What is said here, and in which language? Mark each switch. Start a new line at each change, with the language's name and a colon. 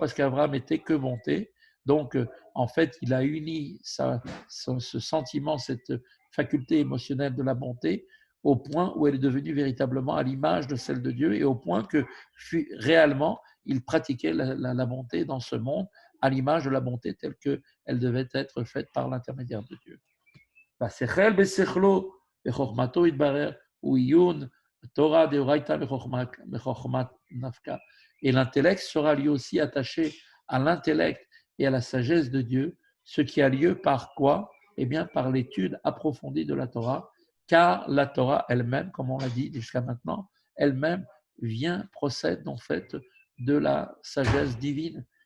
French: Parce qu'Abraham était que bonté. Donc, en fait, il a uni ce sentiment, cette faculté émotionnelle de la bonté au point où elle est devenue véritablement à l'image de celle de Dieu et au point que réellement, il pratiquait la bonté dans ce monde à l'image de la bonté telle qu'elle devait être faite par l'intermédiaire de Dieu.
Hebrew: והשכל בשכלו, בחוכמתו יתברר, הוא עיון תורה דאורייתא בחוכמת נפקא.
French: Et l'intellect sera lui aussi attaché à l'intellect et à la sagesse de Dieu, ce qui a lieu par quoi? Eh bien, par l'étude approfondie de la Torah, car la Torah elle-même, comme on l'a dit jusqu'à maintenant, elle-même procède en fait de la sagesse divine.